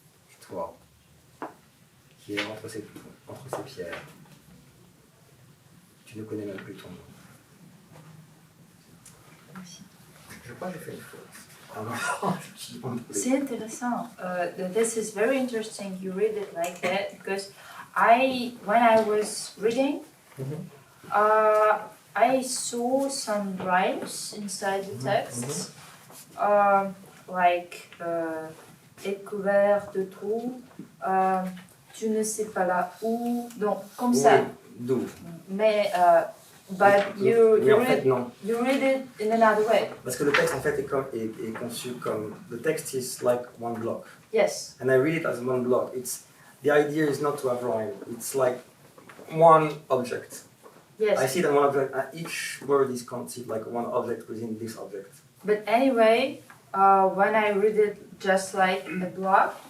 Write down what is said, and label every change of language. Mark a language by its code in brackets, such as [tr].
[fr] Et toi, qui es entre ces pierres, tu ne connais même plus ton nom. Merci. Je crois que j'ai fait une faute. C'est intéressant. [en] This is very interesting. You read it like that because when I was reading, I saw some rhymes inside the text, like [fr] est couvert de trous, tu ne sais pas là où, donc comme ça. D'où? Mais [en] but you read it in another way. [fr] Parce que le texte en fait est conçu comme [en] the text is like one block. Yes. And I read it as one block. The idea is not to have rhyme. It's like one object. Yes. I see that one object, and each word is conceived like one object within this object. But anyway, when I read it just like a block,